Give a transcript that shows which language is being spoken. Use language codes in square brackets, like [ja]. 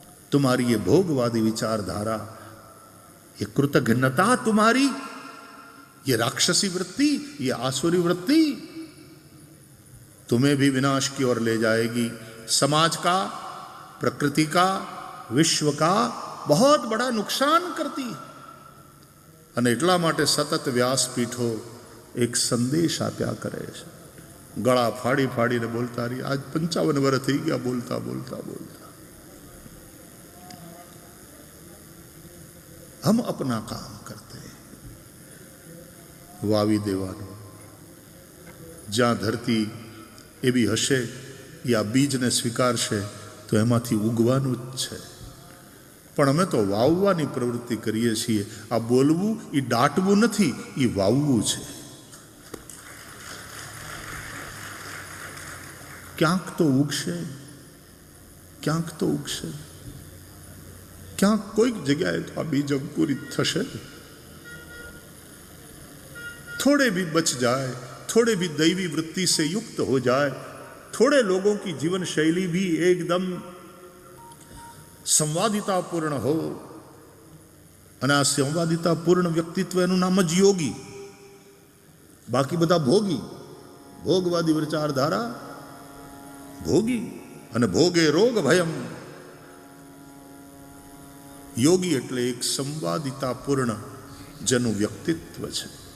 [hi] तुम्हारी ये भोगवादी विचारधारा, ये कृतघ्नता तुम्हारी, ये राक्षसी वृत्ति, ये आसुरी वृत्ति तुम्हें भी विनाश की ओर ले जाएगी. समाज का, प्रकृति का, विश्व का बहुत बड़ा नुकसान करती. [gu] અને એટલા માટે સતત વ્યાસપીઠો એક સંદેશ આપ્યા કરે છે. ગળા ફાડી ફાડીને બોલતા રહી. આજ 55 વર્ષ થઈ ગયા બોલતા બોલતા બોલતા. [hi] હમ અપના કામ કરતે, [gu] વાવી દેવાનું. જ્યાં ધરતી એવી હશે એ આ બીજને સ્વીકારશે તો એમાંથી ઉગવાનું જ છે. પણ અમે તો વાવવાની પ્રવૃત્તિ કરીએ છીએ. આ બોલવું એ દાટવું નથી, એ વાવવું છે. ક્યાંક તો ઉગશે, ક્યાંક તો ઉગશે, ક્યાંક કોઈક જગ્યાએ તો આ બીજ અંકુરિત થશે. [hi] थोड़े भी बच जाए, थोड़े भी दैवी वृत्ति से युक्त हो जाए, थोड़े लोगों की जीवन शैली भी एकदम संवादितापूर्ण हो. [gu] અને આ સંવાદિતાપૂર્ણ વ્યક્તિત્વ એનું નામ જ યોગી. બાકી બધા ભોગી, ભોગવાદી વિચારધારા ભોગી. અને ભોગે રોગ ભયમ. યોગી એટલે એક સંવાદિતાપૂર્ણ જેનું વ્યક્તિત્વ છે.